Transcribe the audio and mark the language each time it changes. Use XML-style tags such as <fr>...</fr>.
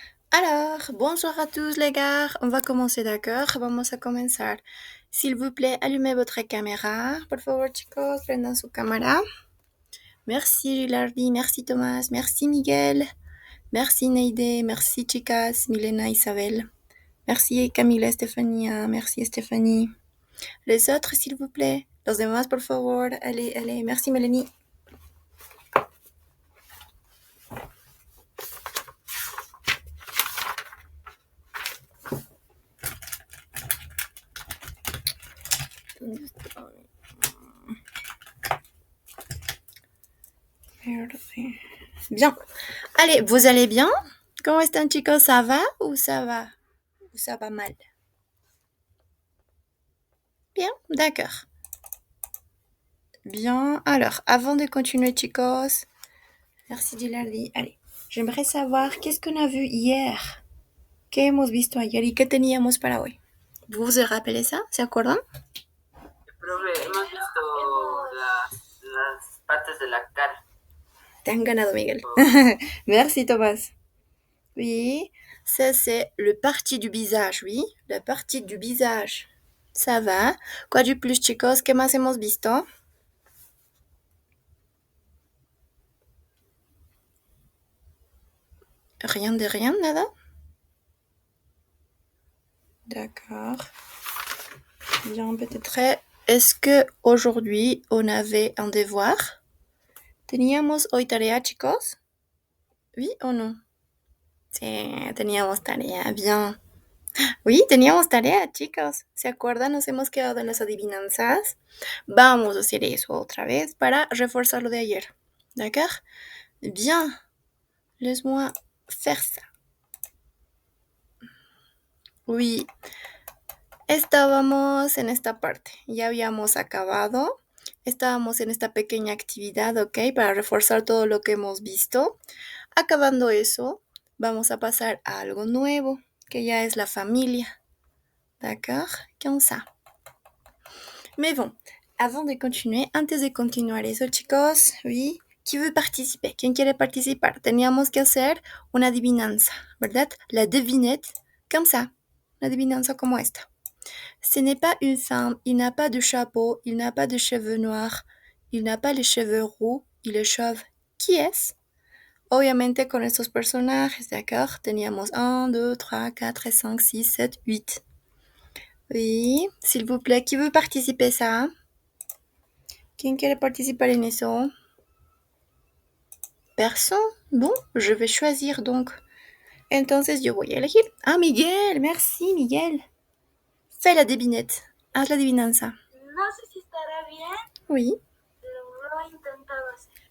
<fr>Alors, bonjour à tous les gars. On va commencer, d'accord?</fr> <es>Vamos a comenzar.</es> <fr>S'il vous plaît, allumez votre caméra.</fr> <es>Por favor, chicos, prendan su cámara.</es> <fr>Merci Gilardi, merci Thomas, merci Miguel, merci Neide, merci chicas, Milena, Isabel. Merci Camila, Estefania, merci Stéphanie. Les autres, s'il vous plaît.</fr> <es>Los demás, por favor.</es> <fr>Allez, allez. Merci Mélanie. Bien. Allez, vous allez bien? Comment</fr> <es>están, chicos?</es> <fr>Ça va ou ça va? Ou ça va mal? Bien, d'accord. Bien. Alors, avant de continuer, chicos, merci Gilardi. Allez, j'aimerais savoir qu'est-ce qu'on a vu hier.</fr> <es>¿Qué hemos visto ayer y qué teníamos para hoy?</es> <fr>¿Vous vous rappelez ça?</fr> <es>¿Se acuerdan? Profe, hemos visto las partes de la cara. Te han ganado, Miguel.</es> <fr>Merci, Thomas. Oui, ça c'est le parti du visage, oui, la partie du visage. Ça va. Quoi du plus, chicos?</fr> <es>¿Qué más hemos visto?</es> <fr>Rien de rien, nada? D'accord. Bien, peut-être. Est-ce que aujourd'hui on avait un devoir?</fr> <es>¿Teníamos hoy tarea, chicos? Oui o no? Sí, teníamos tarea, bien. Oui, teníamos tarea, chicos. ¿Se acuerdan? Nos hemos quedado en las adivinanzas. Vamos a hacer eso otra vez para reforzar lo de ayer.</es> <fr>D'accord? Bien. Laisse-moi faire ça. Oui.</fr> <es>Estábamos en esta parte. Ya habíamos acabado. Estábamos en esta pequeña actividad, ¿ok? Para reforzar todo lo que hemos visto. Acabando eso, vamos a pasar a algo nuevo, que ya es la familia.</es> <fr>D'accord? Comme ça. Mais bon, avant de continuer,</fr> <es>antes de continuar eso,</es> <fr>chicos, oui, ¿qui veut participer?</fr> <es>¿Quién quiere participar? Teníamos que hacer una adivinanza, ¿verdad? La devinette, comme ça. La adivinanza como esta.</es> <fr>Ce n'est pas une femme, il n'a pas de chapeau, il n'a pas de cheveux noirs, il n'a pas les cheveux roux, il est chauve. Qui est-ce?</fr> <es>Obviamente con estos personajes, d'accord? Teníamos 1, 2, 3, 4, 5, 6, 7, 8.</es> <fr>Oui, s'il vous plaît, qui veut participer ça?</fr> <es>¿Quién quiere participar en eso?</es> <fr>Personne? Bon, je vais choisir donc.</fr> <es>Entonces yo voy a elegir.</es> <fr>Ah, Miguel, merci Miguel. Fais la devinette.</fr> <es>Haz la adivinanza. No sé si estará bien,</es> <fr>Oui,</fr> <es>pero lo he intentado hacer.</es>